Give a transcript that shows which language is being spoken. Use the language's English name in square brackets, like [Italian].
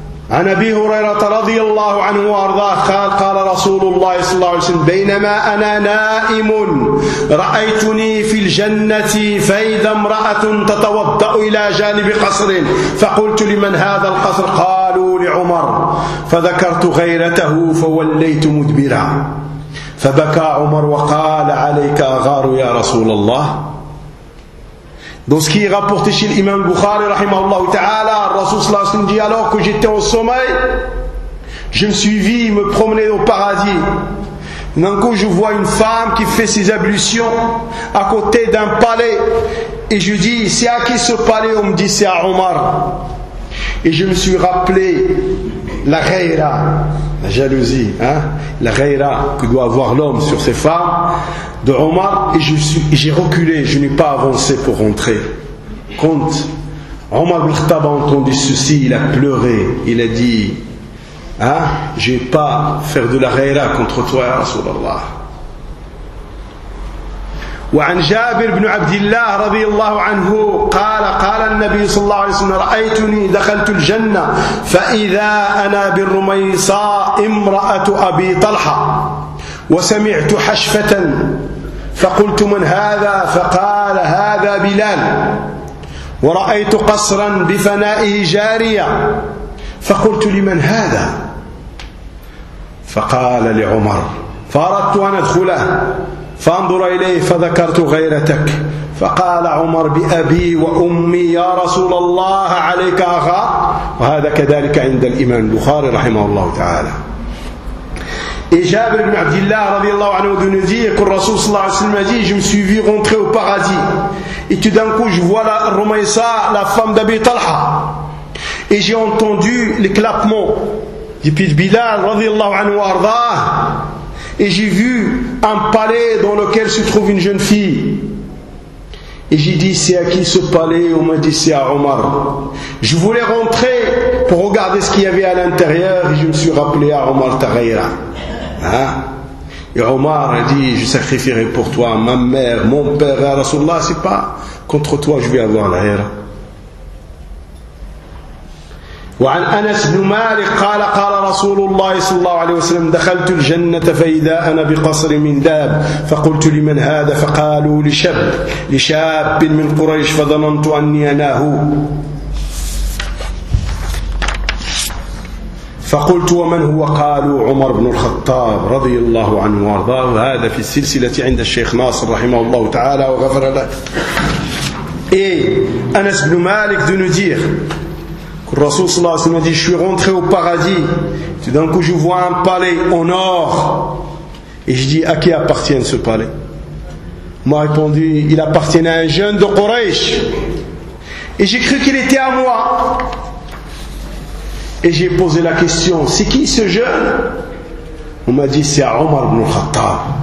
[Arabic] عن أبي هريرة رضي الله عنه وأرضاه قال قال رسول الله صلى الله عليه وسلم بينما أنا نائم رأيتني في الجنة فإذا امرأة تتوضأ إلى جانب قصر فقلت لمن هذا القصر قالوا لعمر فذكرت غيرته فوليت مدبرا فبكى عمر وقال عليك أغار يا رسول الله. [French] Dans ce qui est rapporté chez l'imam Bukhari, rahimahullah ta'ala, Rasoul sallallahu alayhi wa sallam dit alors que j'étais au sommeil, je me suis vu me promener au paradis. D'un coup, je vois une femme qui fait ses ablutions à côté d'un palais. Et je dis, c'est à qui ce palais? On me dit, c'est à Omar. Et je me suis rappelé la ghayra, la jalousie, hein, la ghayra que doit avoir l'homme sur ses femmes, de Omar, et j'ai reculé, je n'ai pas avancé pour rentrer. Quand Omar ibn Khattab a entendu ceci, il a pleuré, il a dit, hein, je vais pas faire de la ghayra contre toi, Rasulallah. [Arabic] وعن جابر بن عبد الله رضي الله عنه قال قال النبي صلى الله عليه وسلم رأيتني دخلت الجنة فإذا أنا بالرميصاء امرأة أبي طلحة وسمعت حشفة فقلت من هذا فقال هذا بلال ورأيت قصرا بفنائه جارية فقلت لمن هذا فقال لعمر فأردت أن أدخله فانظر إليه فذكرت غيرتك فقال عمر بأبي وأمي يا رسول الله عليك أخاف وهذا كذلك عند الإمام البخاري رحمه الله تعالى إجابر بن عبد الله رضي الله عنه ذنودي يقول رسول صلى الله عليه وسلم [French] dit je me suis vu rentrer au paradis et tout d'un coup je vois la Rumaysa la femme d'Abi Talha et j'ai entendu les clapements depuis Bilal رضي الله عنه وارضاه et j'ai vu un palais dans lequel se trouve une jeune fille. Et j'ai dit, c'est à qui ce palais? On m'a dit, c'est à Omar. Je voulais rentrer pour regarder ce qu'il y avait à l'intérieur, et je me suis rappelé à Omar Taghira. Hein? Et Omar a dit, je sacrifierai pour toi ma mère, mon père, et Rasulallah, c'est pas contre toi, je vais avoir la ghayra. [Arabic] وعن أنس بن مالك قال قال رسول الله صلى الله عليه وسلم دخلت الجنة فإذا أنا بقصر من داب فقلت لمن هذا فقالوا لشاب من قريش فظننت أني أناه فقلت ومن هو قالوا عمر بن الخطاب رضي الله عنه وارضاه هذا في السلسلة عند الشيخ ناصر رحمه الله تعالى وغفر له إيه أنس بن مالك ذو نذير [French] Le Rasoul sallallahu alayhi wa sallam dit, je suis rentré au paradis. Tout d'un coup, je vois un palais en or. Et je dis, à qui appartient ce palais? Il m'a répondu, il appartient à un jeune de Quraysh. Et j'ai cru qu'il était à moi. Et j'ai posé la question, c'est qui ce jeune? On m'a dit, c'est Omar ibn Khattab.